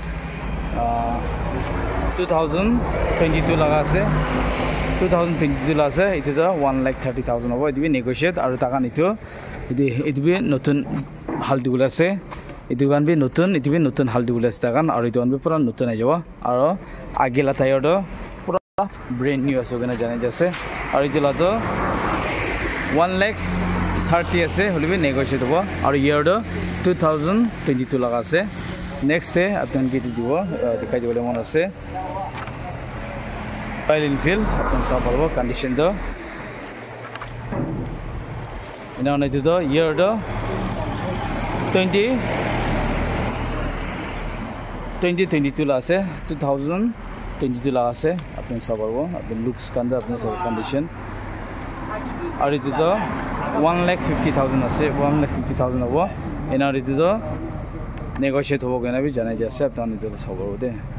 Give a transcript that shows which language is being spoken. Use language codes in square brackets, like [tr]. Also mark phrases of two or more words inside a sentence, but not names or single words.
[nag] 2022 laga ase 2022 la ase itu to 1,30,000 hobo itu be negotiate aro takan itu be notun hal dibule ase itu kan bi notun hal dibule ase takan aro itu kan bi pura notun ai jabo aro agela tire do pura [en] brand new [nag] ase gana janai jase aro itu la to 1,30,000 ase hole bi negotiate hobo aro year do 2022 laga ase [en] next day [nag] apnan ki dibo dikhai dibole mon ase [en] Royal Enfield [nag] apnan sab parbo condition do ena ona itu do year do 2022 la ase 2022 la ase apnan sab parbo apnan looks kan da apnan sab condition aro itu do 1,50,000 ase 1,50,000 hobo ena itu do negotiate hobo kana bi janai di ase apnan itu sab parbo de